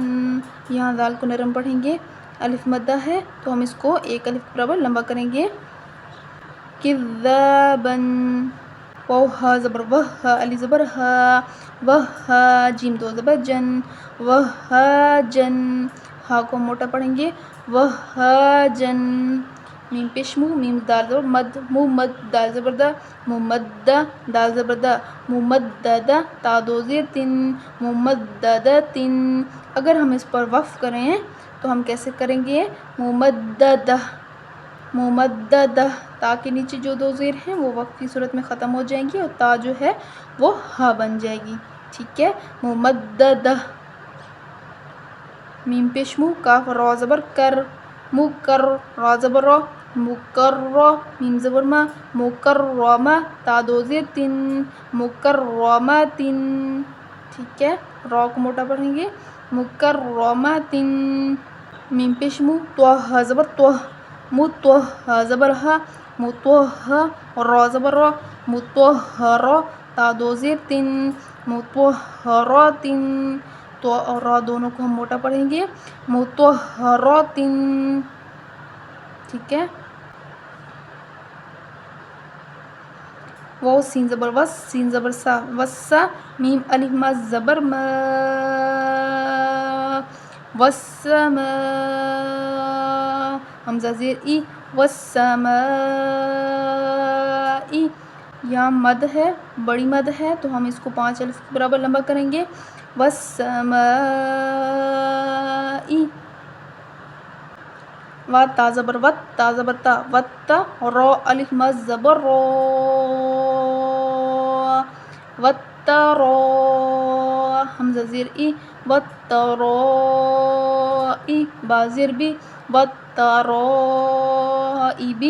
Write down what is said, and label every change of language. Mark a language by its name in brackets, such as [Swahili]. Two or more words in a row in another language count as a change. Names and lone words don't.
[Urdu] یہاں دال کو نرم پڑھیں گے، الف مدہ ہے تو ہم اس کو ایک الف کے برابر لمبا کریں گے، کذابن۔ واو ہا زبر وہ، الف زبر ہا، وہا، جیم دو زبر جن، وہاجن۔ ہا کو ہم موٹا پڑھیں گے، وہاجن۔ میم پیش مو، میم دال زبر مد، مو مد، دال زبر دا، ممدہ، دال زبر دا، ممددہ، تا دو زیر تن، ممددتن۔ اگر ہم اس پر وقف کریں تو ہم کیسے کریں گے، ممددہ، ممددہ، تا کے نیچے جو دو زیر ہیں وہ وقف کی صورت میں ختم ہو جائیں گی اور تا جو ہے وہ ہا بن جائے گی، ٹھیک ہے، ممددہ۔ میم پیش مو، کاف را زبر کر، مکر، را زبر را، مکر، میم زبر ما، مکرمہ، تا دو زیر تن، مکرمتن، ٹھیک ہے، را کو موٹا پڑھیں گے، مکرمتن۔ میم پیش مو، تو ہا زبر تو، متوہ، زبر ہا، متوہ، را زبر را، متوہر، تا دو زیر تن، متوہراتن، تو اور را دونوں کو ہم موٹا پڑھیں گے، متوہراتن، ٹھیک ہے۔ واو سین زبر وس، سین زبر سا، وسا، میم الف ما زبر ما، والسماء، حمزہ زیر ای، والسماء۔ یہاں مد ہے، بڑی مد ہے تو ہم اس کو 5 الف کے برابر لمبا کریں گے، والسماء۔ وا تا زبر وت، تا زبر تا، وتا، را الف ما زبر را، وترا، حمزہ زیر ای، وترائی، با زیر بی، وترائبی۔